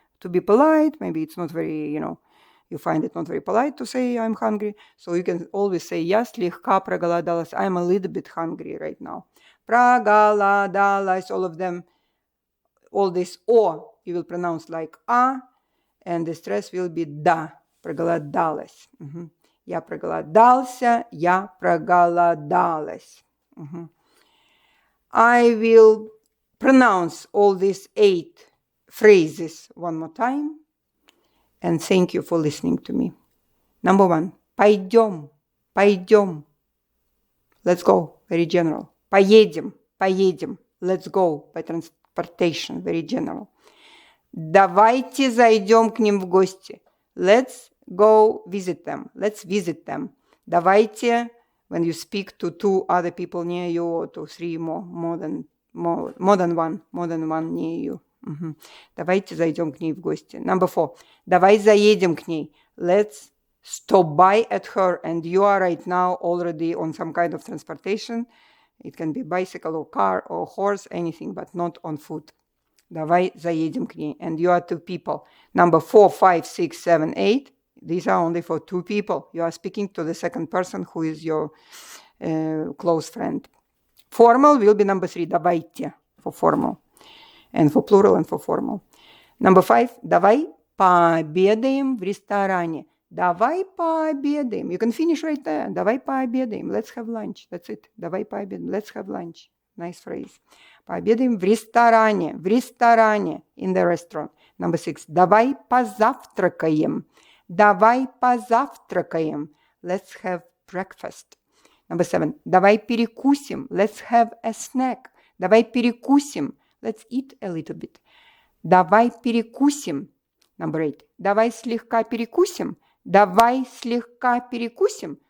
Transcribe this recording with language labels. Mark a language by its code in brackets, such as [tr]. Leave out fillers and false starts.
[en] To be polite, maybe it's not very, you find it not very polite to say I'm hungry. So you can always say [ru] я слегка проголодалась. [en] I'm a little bit hungry right now. Проголодалась, all of them, all this O you will pronounce like A. And the stress will be [ru] да, проголодалась. Я проголодался, я проголодалась. [en] I will pronounce all these 8 phrases one more time. And thank you for listening to me. Number 1. [ru] Пойдем, пойдем. [en] Let's go, very general. [ru] Поедем, поедем. [en] Let's go, by transportation, very general. [ru] Давайте зайдем к ним в гости. [en] Let's go visit them. Let's visit them. Давайте, when you speak to 2 other people near you, or to 3 more than one near you. [ru] Давайте зайдем к ней в гости. [en] Number 4. [ru] Давай заедем к ней. [en] Let's stop by at her. And you are right now already on some kind of transportation. It can be bicycle or car or horse, anything, but not on foot. [ru] Давай заедем к ней. [en] And you are 2 people. Number 4, 5, 6, 7, 8. These are only for 2 people. You are speaking to the second person who is your close friend. Formal will be number 3. Давайте for formal. And for plural and for formal. Number 5. [ru] Давай пообедаем в ресторане. Давай пообедаем. [en] You can finish right there. [ru] Давай пообедаем. [en] Let's have lunch. That's it. Давай пообедаем. Let's have lunch. Nice phrase. [ru] Пообедаем в ресторане. В ресторане. [en] In the restaurant. Number 6. [ru] Давай позавтракаем. Давай позавтракаем. [en] Let's have breakfast. Number 7. [ru] Давай перекусим. [en] Let's have a snack. [ru] Давай перекусим. [en] Let's eat a little bit. Давай перекусим. Number 8. [ru] Давай слегка перекусим. Давай слегка перекусим.